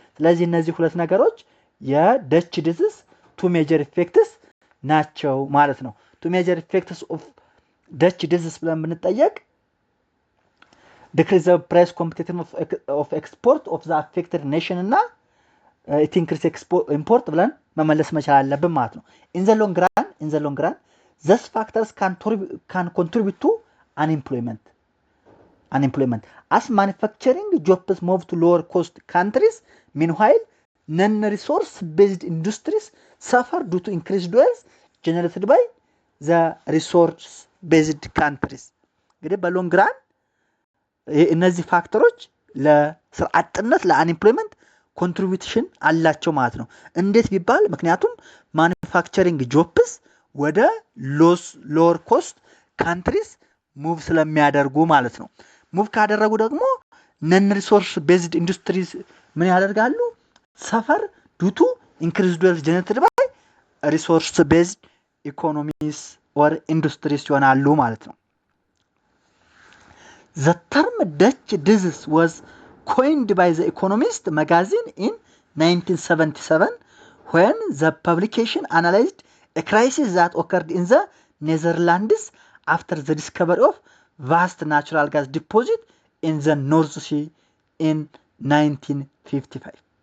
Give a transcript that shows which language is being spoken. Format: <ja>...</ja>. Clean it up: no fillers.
<en>ስለዚህ እነዚህ ሁለት ነገሮች የDutch disease two major effects</en> <am>ናቸው ማለት ነው።</am> <en>two major effects of Dutch disease</en> <am>ብለን ብንጠየቅ</am> <en>decrease the price competitiveness of export of the affected nation እና it increase import</en> <am>ብለን መመለስ መቻል አለብን ማለት ነው።</am> <en>in the long run these factors can contribute to unemployment as manufacturing jobs move to lower cost countries. Meanwhile non-resource based industries suffer due to increased wealth generated by the resource based countries.</en> <am>እንግዲህ በሎንግ ራን እነዚህ ፋክተሮች ለስራ አጥነት ለአንኤምፕሎይመንት ኮንትሪቢዩሽን አላቸው ማለት ነው። እንዴት ቢባል ምክንያቱም</am> <en>ማኑፋክቸሪንግ ጆብስ</en> <am>ወደ</am> <en>ሎወር ኮስት ካንትሪስ ሙቭ</en> <am>ስለሚያደርጉ ማለት ነው። ሙቭ ካደረጉ ደግሞ</am> <en>ነን ሪሶርስ ቤዝድ ኢንዱስትሪስ</en> <am>ምን ያደርጋሉ?</am> <en>ሰፈር ዱቱ ኢንክሪዝድ ዌልዝ ጀነሬትድ ባይ ሪሶርስ ቤዝድ ኢኮኖሚስ ኦር ኢንዱስትሪስ</en> <am>ይሆናሉ ማለት ነው።</am> <en>The term Dutch disease was coined by the Economist magazine in 1977 when the publication analyzed a crisis that occurred in the Netherlands after the discovery of vast natural gas deposit in the North Sea in 1955.</en>